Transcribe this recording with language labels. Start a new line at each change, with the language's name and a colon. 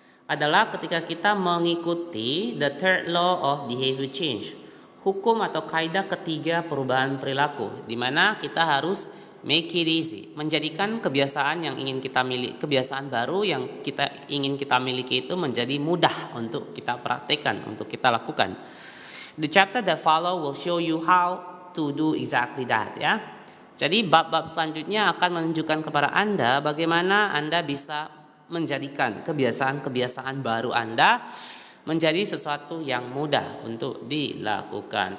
Indonesian: Adalah ketika kita mengikuti
English: the third law of behavior change,
Indonesian: hukum atau kaidah ketiga perubahan perilaku, di mana kita harus
English: make it easy,
Indonesian: menjadikan kebiasaan yang ingin kita miliki, kebiasaan baru yang ingin kita miliki itu menjadi mudah untuk kita praktekkan, untuk kita lakukan.
English: The chapter that follow will show you how to do exactly that ya.
Indonesian: Jadi bab-bab selanjutnya akan menunjukkan kepada Anda bagaimana Anda bisa menjadikan kebiasaan-kebiasaan baru Anda menjadi sesuatu yang mudah untuk dilakukan.